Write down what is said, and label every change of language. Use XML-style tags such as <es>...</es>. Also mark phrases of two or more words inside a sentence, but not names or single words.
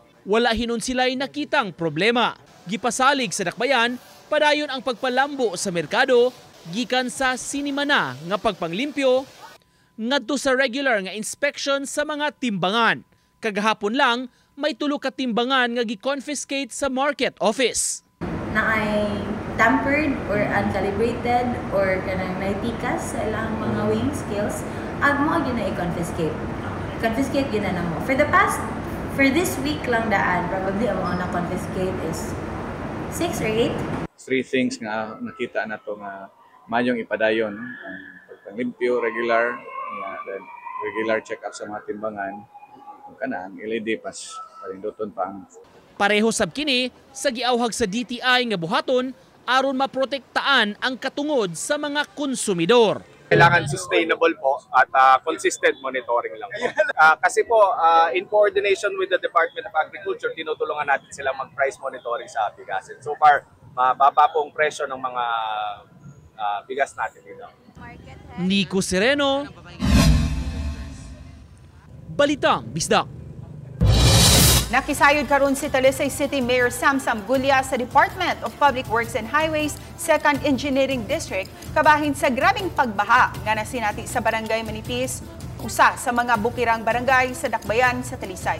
<ceb>Wala hinon sila'y nakitang problema. Gipasalig sa dakbayan, padayon ang pagpalambo sa merkado, gikan sa sinimana nga pagpanglimpyo, ngadto sa regular nga inspection sa mga timbangan. Kagahapon lang, may 3 ka timbangan nga gi-confiscate sa market office. Na ay</ceb> <en>tampered or uncalibrated</en> <ceb>or kanang naitikas sa ilang mga</ceb> <en>weighing scales,</en> <ceb>ag mo gyud na i-confiscate. Confiscate yun na mo.</ceb> <en>For this week</en> <ceb>lang daan, probably ang mga na-confiscate is 6 or 8. 3 things nga nakita na to nga mayong ipadayon. Pagpanglimpyo, regular, then regular check-up sa mga timbangan. Kung kanang LED pas parinduton pa ang. Pareho sab kini sa giawhag sa DTI nga buhaton aron maprotektaan ang katungod sa mga konsumidor.</ceb> <tl>Kailangan sustainable po at</tl> <en>consistent monitoring</en> <tl>lang po. Kasi po,</tl> <en>in coordination with the Department of Agriculture,</en> <tl>tinutulungan natin sila mag-</tl> <en>price monitoring</en> <tl>sa bigas.</tl> <en>And so far,</en> <tl>mababa po ang presyo ng mga bigas natin dito.</tl> <ceb>Nico Sereno, Balitang Bisdak. Nakisayod karon si Talisay City Mayor Samsam Gulya sa Department of Public Works and Highways, 2nd Engineering District, kabahin sa grabing pagbaha nga nasinati sa Barangay Manipis, usa sa mga bukirang barangay sa Dakbayan sa Talisay.</ceb>